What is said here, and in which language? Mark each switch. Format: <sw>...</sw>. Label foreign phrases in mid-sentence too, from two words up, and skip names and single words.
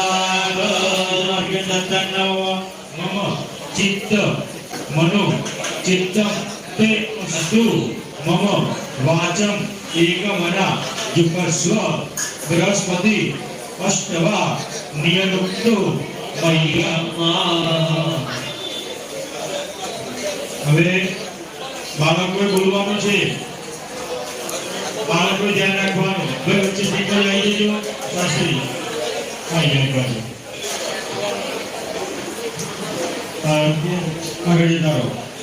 <sa>दत्तन्नमो मम चित्त मनो चित्तं ते अस्तु मम वाचं एकमना जुपस्व बृहस्पति अष्टवा नियनुक्तो</sa> <gu>મૈયા હવે બાળકોએ બોલવાનું છે બાળકો ધ્યાન રાખવાનું. ભાઈ વચ્ચે સ્પીકર આવી જજો. શાસ્ત્રી આવી જાય બાજુ. આગળ જતા રહો.</gu>